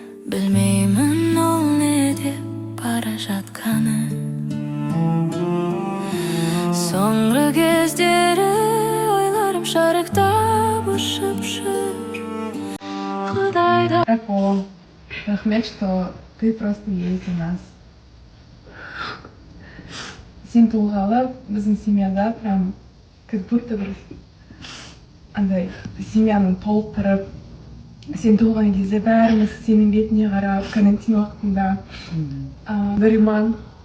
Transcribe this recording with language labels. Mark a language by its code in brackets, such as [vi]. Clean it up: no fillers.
[kk] Білмеймін ол не деп бара жатқаны. Соңғы кездері ойларым шарықтап ұшып жүр. Құдайда Рахмет, рахмет, [ru] что ты просто есть у нас. [kk] Сен туылғалы біздің семьяда [ru] прям как будто [kk] бір андай семьяның толықтырып, сен туылған кезде бәріміз сенің бетіне қарап, карантин уақытында Нариман